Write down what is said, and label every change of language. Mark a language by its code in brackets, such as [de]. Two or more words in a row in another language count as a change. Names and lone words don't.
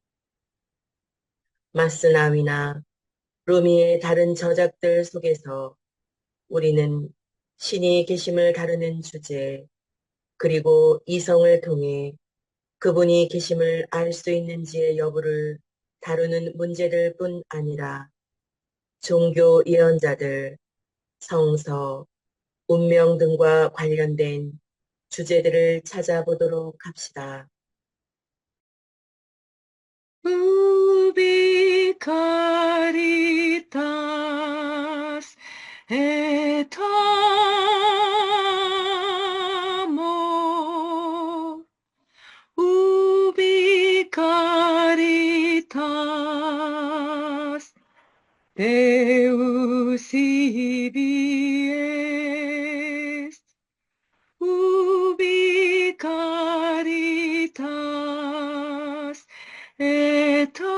[ko] 마스나위나 루미의 다른 저작들 속에서 우리는 신이 계심을 다루는 주제, 그리고 이성을 통해 그분이 계심을 알 수 있는지의 여부를 다루는 문제들 뿐 아니라 종교 예언자들, 성서, 운명 등과 관련된 주제들을 찾아보도록 합시다. [la] Ubi caritas et amor, ubi caritas Deus ibi est, ubi caritas et